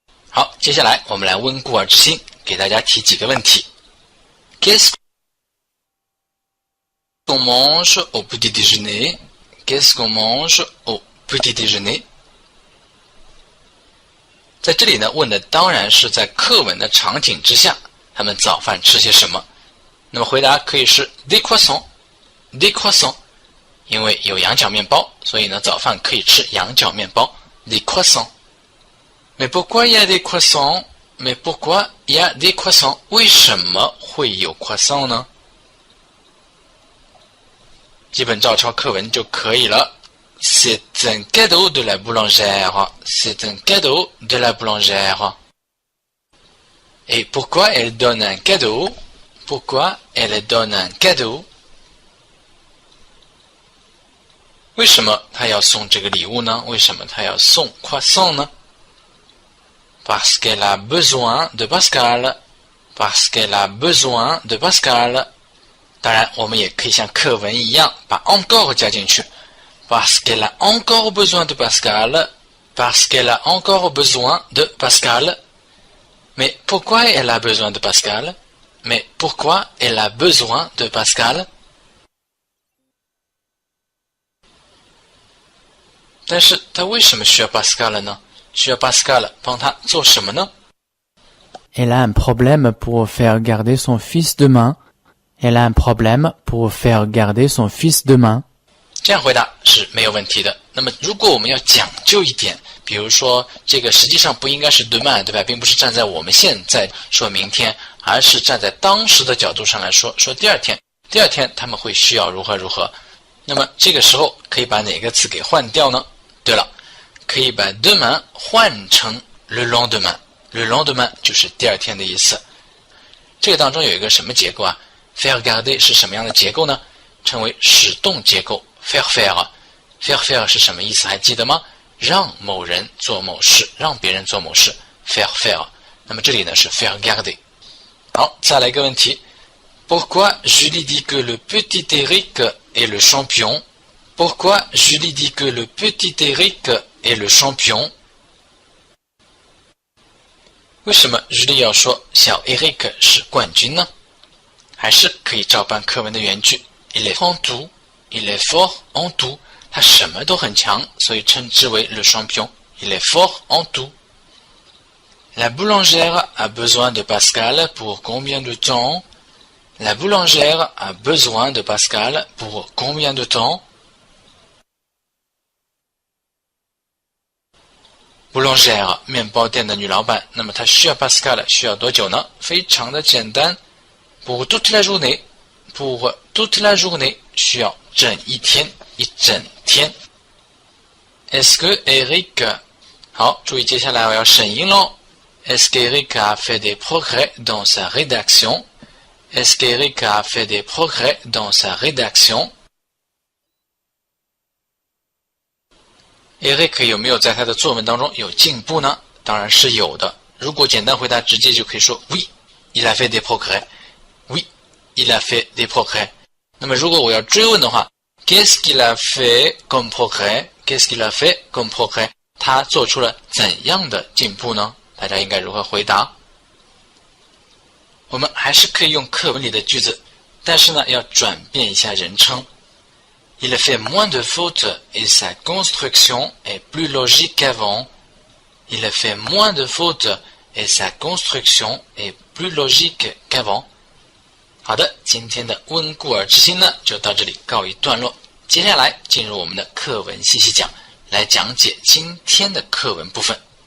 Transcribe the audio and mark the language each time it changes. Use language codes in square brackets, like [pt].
[zh] 好，接下来我们来温故而知新，给大家提几个问题。 [fr] Qu'est-ce qu'on mange au petit déjeuner? Qu'est-ce qu'on mange au petit déjeuner? [zh] 在这里呢，问的当然是在课文的场景之下，他们早饭吃些什么？那么回答可以是 [fr] des croissants, des croissants， [zh] 因为有羊角面包，所以呢早饭可以吃羊角面包 [fr] des croissants。 Mais pourquoi il y a des croissants? Mais pourquoi il y a des croissants? [zh] 为什么会有 croissant 呢？基本照抄课文就可以了。 [fr] C'est un cadeau de la boulangère. C'est un cadeau de la boulangère. Et pourquoi elle donne un cadeau? Pourquoi elle donne un cadeau? [zh] 为什么她要送这个礼物呢？为什么她要送 croissant 呢？ [fr] Parce qu'elle a besoin de Pascal. Parce qu'elle a besoin de Pascal. [zh] 当然，我们也可以像课文一样把 encore 加进去。 [fr] Parce qu'elle a encore besoin de Pascal. Parce qu'elle a encore besoin de Pascal. Mais pourquoi elle a besoin de Pascal? Mais pourquoi elle a besoin de Pascal? [zh] 但是她为什么需要 Pascal 呢？需要 Pascal 帮她做什么呢？ [fr] Elle a un problème pour faire garder son fils demain. Elle a un problème pour faire garder son fils demain. [zh] 这样回答是没有问题的。那么如果我们要讲究一点，比如说这个实际上不应该是 demain， 对吧？并不是站在我们现在说明天，而是站在当时的角度上来说，说第二天他们会需要如何如何。那么这个时候可以把哪个词给换掉呢？对了，可以把 demain 换成 le lendemain。le lendemain 就是第二天的意思。这个当中有一个什么结构啊？faire garder 是什么样的结构呢？称为使动结构 faire faire。faire faire 是什么意思？还记得吗？让某人做某事，让别人做某事 faire faire。那么这里呢是 faire garder。好，再来一个问题。 [fr] Pourquoi Julie dit que le petit Eric est le champion? Pourquoi Julie dit que le petit Eric est le champion? [zh] 为什么 Julie 要说小 Eric 是冠军呢？还是可以照搬课文的原句 [fr] Il est fort en tout. Il est fort en tout. [zh] 他什么都很强，所以称之为 le champion. [fr] Il est fort en tout. La boulangère a besoin de Pascal pour combien de temps? La boulangère a besoin de Pascal pour combien de temps? [zh] Boulangère 面包店的女老板，那么她需要 Pascal 需要多久呢？非常的简单。 [fr] Pour toute la journée, pour toute la journée [zh] 需要整一天，一整天。 [fr] Est-ce que Eric [zh] 好，注意接下来我要省音咯。 [fr] Est-ce qu'Eric a fait des progrès dans sa rédaction? Est-ce qu'Eric a fait des progrès dans sa rédaction? [zh] Eric 有没有在他的作文当中有进步呢？当然是有的。如果简单回答，直接就可以说 [fr] Oui, il a fait des progrès. Oui, il a fait des progrès. [zh] 那么如果我要追问的话 [fr] Qu'est-ce qu'il a fait comme progrès? Qu'est-ce qu'il a fait comme progrès? [zh] 他做出了怎样的进步呢？大家应该如何回答？我们还是可以用课文里的句子，但是呢，要转变一下人称。 [fr] Il a fait moins de fautes et sa construction est plus logique qu'avant. Il a fait moins de fautes et sa construction est plus logique qu'avant. [zh] 好的，今天的温故而知新呢，就到这里告一段落。接下来进入我们的课文细细讲，来讲解今天的课文部分。